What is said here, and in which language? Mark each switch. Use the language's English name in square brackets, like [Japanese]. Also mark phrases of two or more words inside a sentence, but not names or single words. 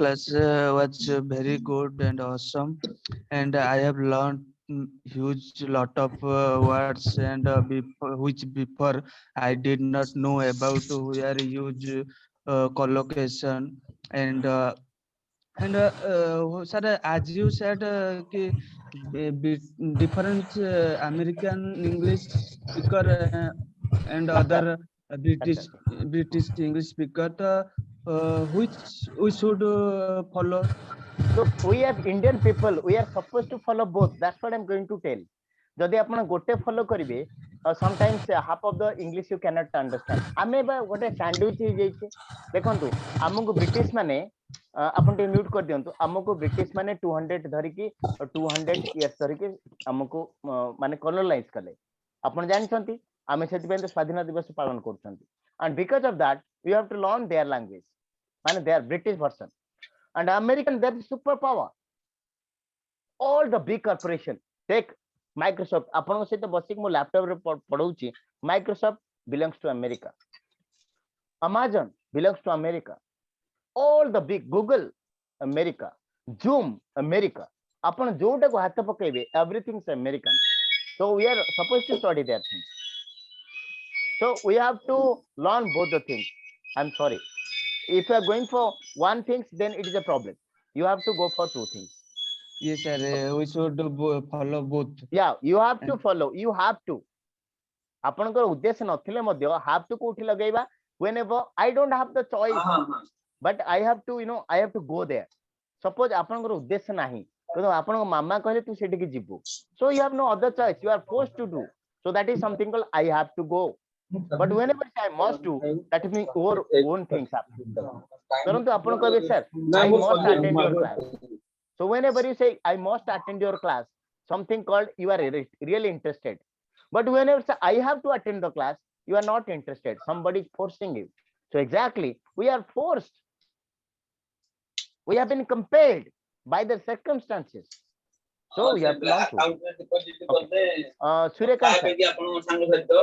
[English] class was very good and awesome, and I have learned huge lot of words and which before I did not know about where use collocation and sir, as you said, different American English speaker and other British [Hindi] Acha. [English] British English speaker, which we should follow. Look, we as Indian people, we are supposed to follow both. That's what I'm going to tell. [Odia] ଯଦି ଆପଣ ଗୋଟେ ଫଲୋ କରିବେ [English] sometimes half of the English you cannot understand. [Odia] ଆମେ ବା ଗୋଟେ ସ୍ୟାଣ୍ଡୱିଚ ହେଇଯାଇଛେ ଦେଖନ୍ତୁ ଆମକୁ ବ୍ରିଟିଶ ମାନେ ଆପଣ ଟିକେ ମ୍ୟୁଟ କରିଦିଅନ୍ତୁ ଆମକୁ ବ୍ରିଟିଶ ମାନେ 200 ଧରିକି 200 ଇୟର୍ସ ଧରିକି ଆମକୁ ମାନେ କଲୋନାଇଜ କଲେ ଆପଣ ଜାଣିଛନ୍ତି ଆମେ ସେଥିପାଇଁ ତ ସ୍ୱାଧୀନତା ଦିବସ ପାଳନ କରୁଛନ୍ତି [English] and because of that we have to learn their language ମାନେ their British version and American they're superpower all the big corporation take Microsoft [Odia] ଆପଣଙ୍କ ସହିତ ବସିକି ମୁଁ ଲ୍ୟାପଟପରେ ପଢଉଛି [English] Microsoft belongs to America Amazon belongs to America all the big Google America Zoom America [Odia] ଆପଣ ଯୋଉଟାକୁ ହାତ ପକେଇବେ [English] everything is American so we are supposed to study their things so we have to learn both the things I'm sorry if you are going for one thing then it is a problem you have to go for two things Yes, sir. We should follow both. yeah you have to follow you have to [Odia] ଆପଣଙ୍କର ଉଦ୍ଦେଶ୍ୟ ନଥିଲେ ମଧ୍ୟ [English] have to [Odia] କୋଉଠି ଲଗେଇବା [English] whenever I don't have the choice but I have to I have to go there suppose ଆପଣଙ୍କର [Odia] ଉଦ୍ଦେଶ୍ୟ ନାହିଁ କିନ୍ତୁ ଆପଣଙ୍କ ମାମା କହିଲେ ତୁ ସେଠିକି ଯିବୁ [English] so you have no other choice you are forced to do so that is something called I have to go but whenever I must do that means your own things happen परंतु [Odia] ଆପଣ କହିବେ [English] sir I must attend your class so whenever you say I must attend your class something called you are really interested but whenever say, I have to attend the class you are not interested somebody is forcing you so exactly we are forced we have been compelled by the circumstances so we have to learn to Suryakant sir.